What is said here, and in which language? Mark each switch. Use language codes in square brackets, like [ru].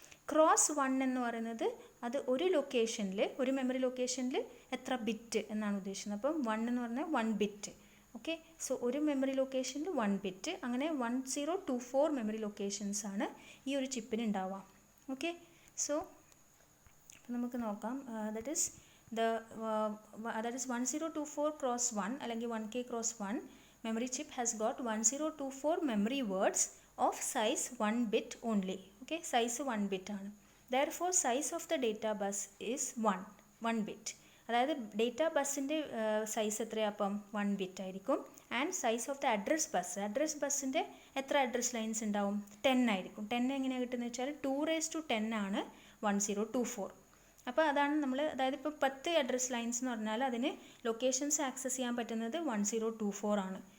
[ml] Cross 1 എന്ന് പറയുന്നത് അത് ഒരു ലൊക്കേഷനിൽ, ഒരു മെമ്മറി ലൊക്കേഷനിൽ എത്ര ബിറ്റ് എന്നാണ് ഉദ്ദേശിക്കുന്നത്. അപ്പം 1 എന്ന് പറഞ്ഞാൽ 1 ബിറ്റ്. ഓക്കെ, സോ ഒരു മെമ്മറി ലൊക്കേഷനിൽ 1 ബിറ്റ്, അങ്ങനെ 1024 മെമ്മറി ലൊക്കേഷൻസ് ആണ് ഈ ഒരു ചിപ്പിന് ഉണ്ടാവുക. ഓക്കെ, സോ അപ്പോൾ നമുക്ക് നോക്കാം. [en] that is 1024 x 1 [ml] അല്ലെങ്കിൽ [en] 1K x 1 memory chip has got 1024 memory words of size 1 bit only. Okay, size 1 bit [ml] ആണ്. [en] Therefore size of the data bus is 1 bit. [ml] അതായത് ഡേറ്റ ബസ്സിൻ്റെ സൈസ് എത്രയാണ്? അപ്പം 1 ബിറ്റ് ആയിരിക്കും. [en] and size of the address [ml] ബസ്സിൻ്റെ എത്ര address lines ഉണ്ടാവും? 10 ആയിരിക്കും. 10 എങ്ങനെയാണ് കിട്ടുന്നത് വെച്ചാൽ 2⁻10 ആണ് 1024. അപ്പോൾ അതാണ് നമ്മൾ, അതായത് ഇപ്പോൾ 10 അഡ്രസ് ലൈൻസ് എന്ന് പറഞ്ഞാൽ അതിന് ലൊക്കേഷൻസ് ആക്സസ് ചെയ്യാൻ പറ്റുന്നത് 1024 ആണ്.